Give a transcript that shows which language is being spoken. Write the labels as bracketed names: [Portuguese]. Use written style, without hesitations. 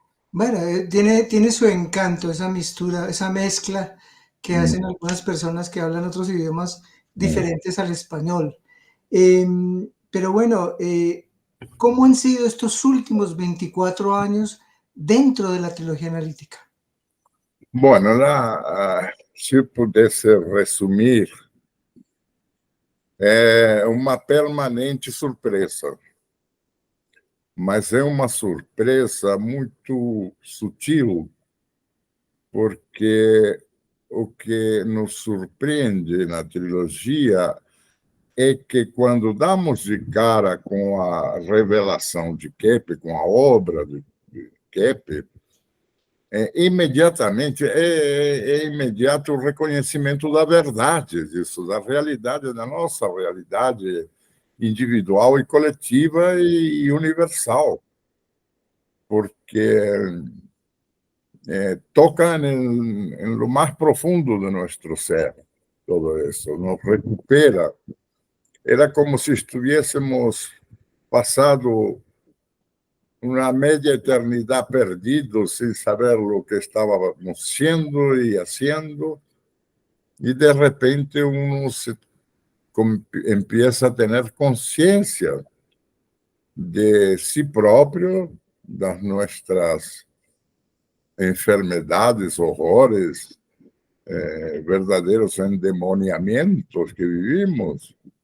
[Spanish] Bueno, tiene su encanto esa mistura, esa mezcla que hacen algunas personas que hablan otros idiomas diferentes al español. Pero bueno, ¿cómo han sido estos últimos 24 años dentro de la trilogía analítica? [Portuguese] Bueno, se eu pudesse resumir, é uma permanente surpresa, mas é uma surpresa muito sutil, porque o que nos surpreende na trilogia é que quando damos de cara com a revelação de Keppe, com a obra de Keppe, imediatamente é imediato o reconhecimento da verdade disso, da realidade, da nossa realidade individual e coletiva e universal, porque toca em lo mais profundo de nosso ser, todo isso, nos recupera. Era como se estivéssemos passado [Spanish] una media eternidad perdidos sin saber lo que estábamos siendo y haciendo, y de repente uno empieza a tener conciencia de sí propio, de nuestras enfermedades, horrores, verdaderos endemoniamientos que vivimos.